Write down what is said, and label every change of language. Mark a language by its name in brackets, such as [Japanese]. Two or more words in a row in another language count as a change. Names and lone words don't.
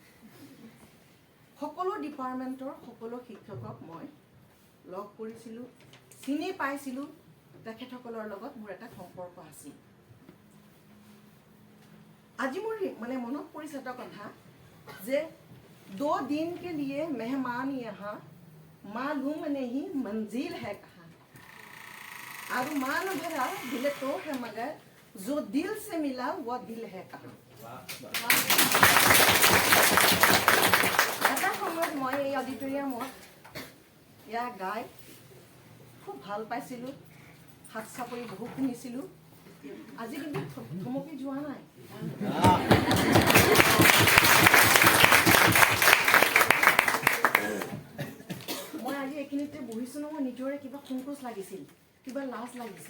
[Assamese] সকলো ডিপাৰ্টমেণ্টৰ সকলো শিক্ষকক মই লগ কৰিছিলোঁ, চিনি পাইছিলোঁ। তেখেতসকলৰ লগত মোৰ এটা সম্পৰ্ক আছিল। আজি মোৰ মনত পৰিছে এটা কথা যে [Hindi] 2 दिन के लिए मेहमान यहाँ, मालूम नहीं मंजिल है कहाँ। अरमान भरा दिल तो है मगर जो दिल से मिला वो दिल है कहाँ। [Assamese] এটা সময়ত মই এই অডিটৰিয়ামত এয়া গাই খুব ভাল পাইছিলোঁ, হাত চাপৰি বহু শুনিছিলোঁ। আজি কিন্তু থমকি যোৱা নাই। মই আজি এইখিনিতে বহিছোঁ ন, মই নিজৰে কিবা সংকোচ লাগিছিল, কিবা লাজ লাগিছিল।